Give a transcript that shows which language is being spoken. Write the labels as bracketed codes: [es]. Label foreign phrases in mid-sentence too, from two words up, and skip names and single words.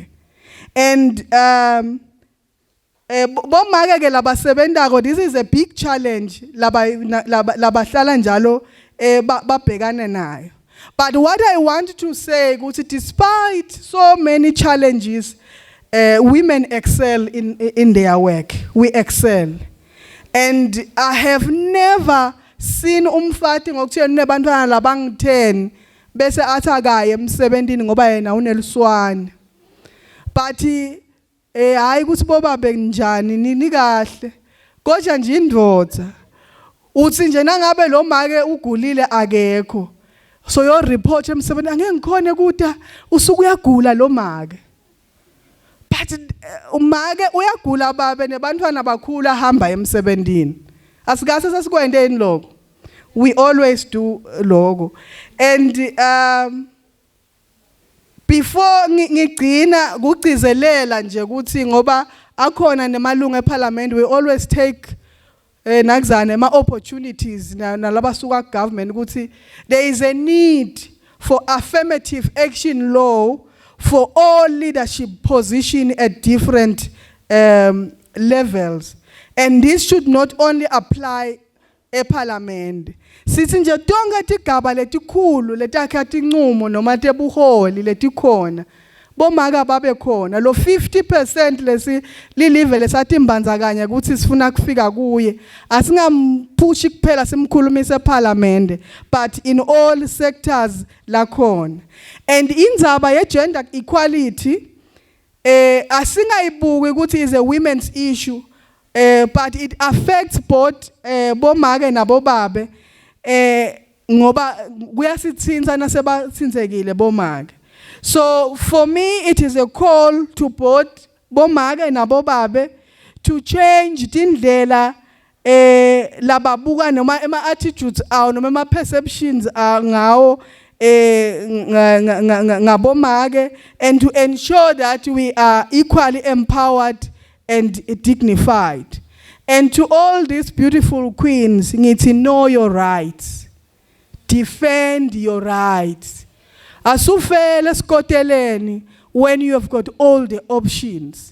[ss] And bomake ke labasebentako, [en] this is a big challenge [ss] labahlala njalo babhekane nayo. [en] But what I want to say ukuthi despite so many challenges, women excel in their work. We excel. And I have never seen [ss] umfati ngokuthi nebantwana labang-10 bese athakaye emsebentini ngoba yena uneliswane. But hayi ukuthi bobabe njani nini kahle. Kodwa nje indoda uthi nje nangabe lo make ugulile akekho. [en] So your report [ss] emsebentini angeke ngikhone kuda usuku uyagula lo make. But umake uyagula babe nebantwana bakhula hamba emsebentini. Asikase sesikwendeni lokho. [en] We always do [ss] lokho. [en] And before [ss] ngigcina kugcizelela nje ukuthi ngoba akhona nemalunga eParliament, [en] we always take [ss] nakuzana ama [en] opportunities [ss] nalabasuka government ukuthi [en] there is a need for affirmative action law for all leadership position at different levels. And this should not only apply eParliament. [ss] Sithi nje tonke tigaba letikhulu letakha tinqumo noma tebuholi letikhona. Bomaka babe khona lo 50% lesi lilive lesatimbandzakanya ukuthi sifuna kufika kuye asingamphushi kuphela simkhulumise eParliament [en] but in all sectors [ss] lakhona. [en] And [ss] indzaba ye [en] gender equality [ss] asingayibuki ukuthi [en] is a women's issue, but it affects both [ss] bomake nabobabe ngoba kuyasithinta nasebathintekile bomake. [en] So for me it is a call to both [ss] bomake nabobabe [en] to change [ss] tindlela lababuka noma ema [en] attitudes [ss] awo noma ema [en] perceptions [ss] ngawo ngabomake, [en] and to ensure that we are equally empowered and dignified. And to all these beautiful queens, ngithi know your rights, defend your rights. [ss] Asufele skoteleni [en] when you have got all the options.